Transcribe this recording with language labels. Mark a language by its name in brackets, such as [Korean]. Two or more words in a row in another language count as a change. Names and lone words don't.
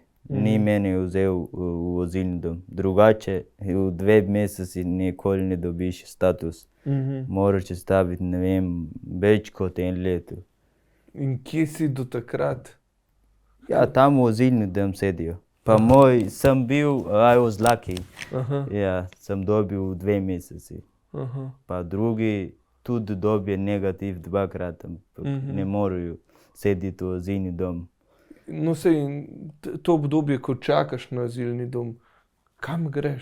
[Slovenian] Ni mene vzel v azilni dom. Drugače, v 2 meseci nikoli ne dobiš status. Moraš staviti, ne vem, več kot 1 leto. In kje si do takrat? Ja, tam v azilni dom sedijo. Pa sem bil, [English] I was lucky. [Slovenian] Ja, sem dobil v 2 meseci. Pa drugi tudi dobijo negativ 2-krat, ampak ne morajo sedeti v azilni dom. No, sej, to obdobje, ko čakaš na azilni dom, kam greš?